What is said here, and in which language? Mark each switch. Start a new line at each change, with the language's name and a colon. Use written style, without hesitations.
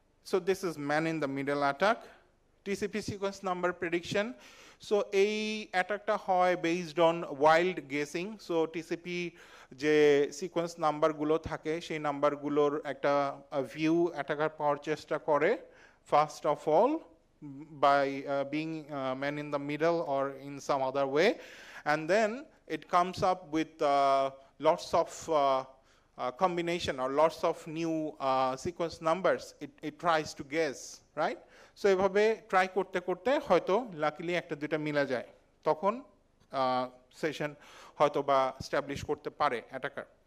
English: So this is man in the middle attack. TCP sequence number prediction, so এই অ্যাটাকটা হয় based on wild guessing. So TCP যে sequence নাম্বারগুলো থাকে সেই নাম্বারগুলোর একটা ভিউ অ্যাটাকার পাওয়ার চেষ্টা করে first of all by being man in the middle or in some other way, and then it comes up with lots of combination or lots of new sequence numbers it tries to guess, right?
Bangla: So এভাবে try করতে করতে হয়তো luckily একটা দুইটা মিলা যায়, তখন session হয়তো বা স্ট্যাবলিশ করতে পারে অ্যাটাকার।